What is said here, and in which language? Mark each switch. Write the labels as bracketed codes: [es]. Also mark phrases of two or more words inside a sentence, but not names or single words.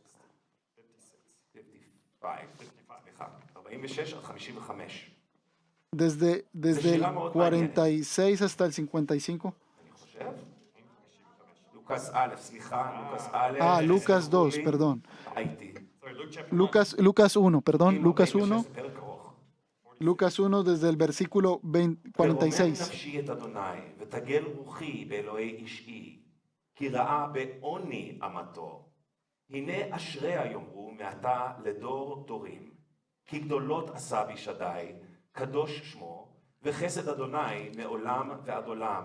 [es] Desde el 46 hasta el 55. Lucas 2, perdón. Lucas 1, perdón. Lucas 1 desde el versículo 46. [he] כי גדולות עשה בישדי, קדוש שמו, וחסד אדוני מעולם ועד עולם.